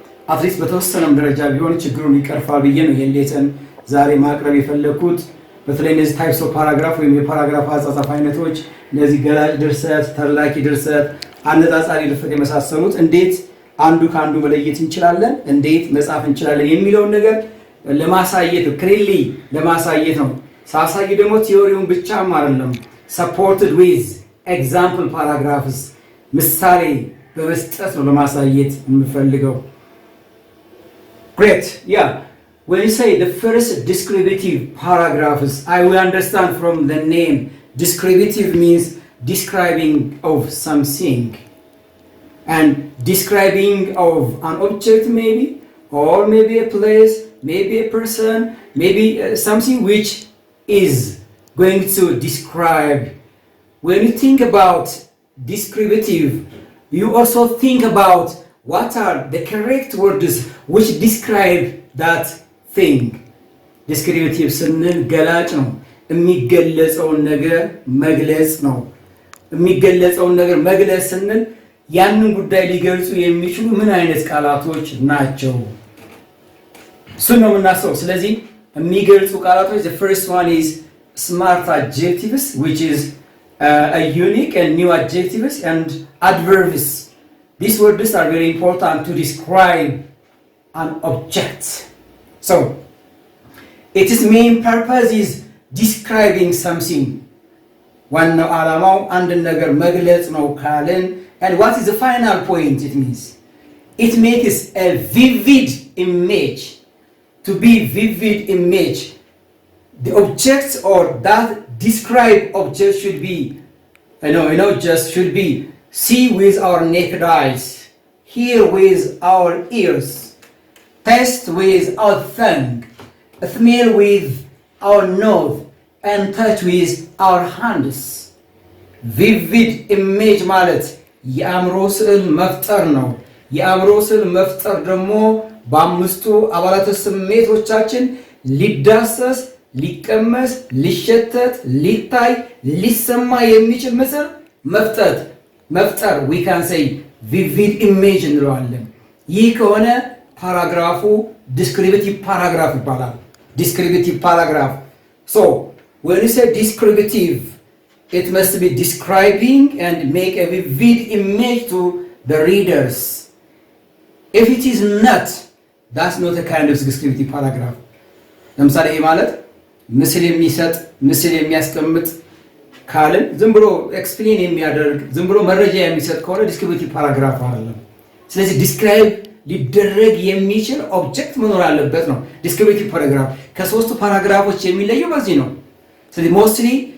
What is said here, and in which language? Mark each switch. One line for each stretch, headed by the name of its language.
Amharic: አትሊስት በተወሰነም ደረጃ ቢሆን ችግሩን ይቀርፋል ብዬ ነው ይሄን ሌሰን ዛሬ ማቅረብ የፈለኩት። በተለይ እነዚህ ታይፕስ ኦፍ ፓራግራፍ ወይም የፓራግራፍ አጻጻፍ አይነቶች እነዚህ ገላጭ ድርሰት፣ ተላላኪ ድርሰት፣ አነጻጻሪ ድርሰት የመሳሰሉት እንዴት አንዱ ከአንዱ መለየት እንችላለን፣ እንዴት መጻፍ እንችላለን የሚለውን ነገር ለማሳየት ክሊርሊ ለማሳየት ነው። ሳሳይ ደግሞ ቲዮሪውን ብቻም አይደለም
English: supported with example paragraphs
Amharic: ምሳሌ በመስጠት ነው ለማሳየት የምፈልገው። Great.
English: Yeah. When you say the first descriptive paragraphs, I will understand from the name. Descriptive means describing of something. And describing of an object maybe, or maybe a place, maybe a person, maybe something which is going to describe. When you think about descriptive, you also think about what are the correct words which describe that thing. Descriptive ስንል ገላጭ ነው። የሚገለጸውን ነገር መግለጽ ነው። የሚገለጸውን ነገር መግለጽ ስንል ያንን ጉዳይ ሊገልጹ የሚችሉ ምን አይነት ቃላቶች ናቸው?
Amharic: እሱን ነው የምናስበው። ስለዚህ የሚገልጹ ቃላቶች
English: the first one is smart adjectives, which is a unique and new adjectives, and adverbs. These words are very important to describe an object. So its main purpose is describing something.
Amharic: ዋናው ዓላማው አንድ ነገር መግለጽ ነው ካለን,
English: and what is the final point it means? It makes a vivid image. To be vivid image, the objects or that describe object should be, just should be see with our naked eyes, hear with our ears, taste with our tongue, smell with our nose, and touch with our hands.
Amharic: ቪቪድ ኢሜጅ ማለት የአእምሮ ስዕል መፍጠር ነው። የአእምሮ ስዕል መፍጠር ደግሞ በአምስቱ አባላተ ስሜቶቻችን ሊዳሰስ፣ ሊቀመስ፣ ሊሸተት፣ ሊታይ፣ ሊሰማ የሚችል ምስል መፍጠር
English: we can say vivid image
Amharic: እንለዋለን። ይህ ከሆነ ፓራግራፉ ዲስክሪፕቲቭ ፓራግራፍ
English: ይባላል። ዲስክሪፕቲቭ ፓራግራፍ so when you say descriptive, it must be describing and make a vivid image to the readers. If it is not, that's not a kind of descriptive paragraph.
Amharic: ለምሳሌ ይሄ ማለት ምስል የሚሰጥ ምስል የሚያስቀምጥ ካልን ዝም ብሎ ኤክስፕሌን የሚያደርግ ዝም ብሎ መረጃ የሚሰጥ ከሆነ ዲስክሪፕቲቭ ፓራግራፍ አይደለም። ስለዚህ ዲስክራይብ ሊደረግ የሚችል ኦብጀክት መኖር አለበት ነው ዲስክሪፕቲቭ ፓራግራፍ። ከሶስቱ ፓራግራፎች የሚለየው በዚህ ነው። ስለዚህ ሞስትሊ